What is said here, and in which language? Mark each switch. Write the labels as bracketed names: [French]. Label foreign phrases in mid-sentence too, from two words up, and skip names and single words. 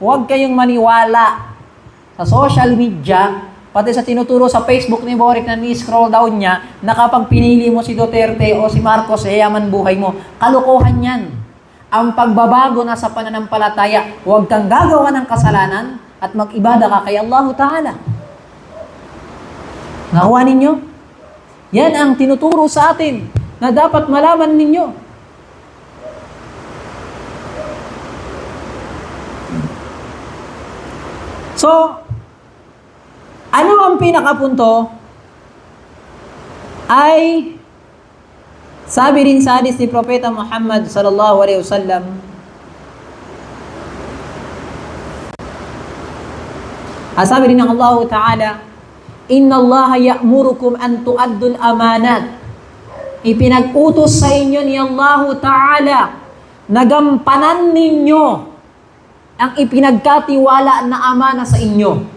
[Filipino] Huwag kayong maniwala sa [English] social media, [Filipino] pati sa tinuturo sa Facebook ni Boric na ni- [English] scroll down [Filipino] niya, na kapag pinili mo si Duterte o si Marcos, yayaman buhay mo. Kalokohan yan. Ang pagbabago na sa pananampalataya, huwag kang gagawa ng kasalanan at mag-ibada ka kay Allah Ta'ala. Nakuha ninyo? Yan ang tinuturo sa atin na dapat malaman ninyo. So, ano ang pinakapunto? Ay, sabi rin sa hadis ni Propeta Muhammad [Arabic] صلى الله عليه وسلم, [Filipino] sabi rin ng Allah Ta'ala, [Arabic] إن الله يأمركم أن تؤدوا الأمانات. [Filipino] Ipinag-utos sa inyo ni Allah Ta'ala na gampanan ninyo ang ipinagkatiwala na amana sa inyo.